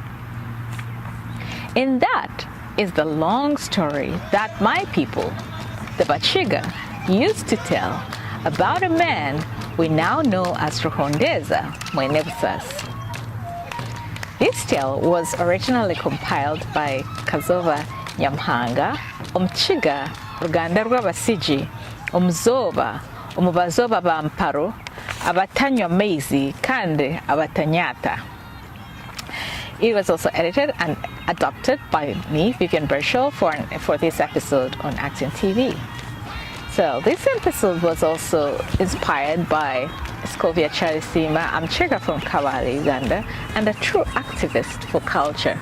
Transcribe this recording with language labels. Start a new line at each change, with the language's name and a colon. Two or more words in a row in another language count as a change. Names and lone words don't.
English: And that is the long story that my people, the Bakiga, used to tell about a man we now know as Ruhondeeza Mwene Busaasi. This tale was originally compiled by Kazova Nyamhanga,
Chiga: Omukiga, Ruganda rw'Abasigi, Omuzoba, Omubazoba b'Amparo, abatanywa amaizi kandi abatanyata.
English: It was also edited and adapted by me, Vivian Burchell, for this episode on Action TV. So this episode was also inspired by Scovia Charisima Amchega from Kampala, Uganda, and a true activist for culture.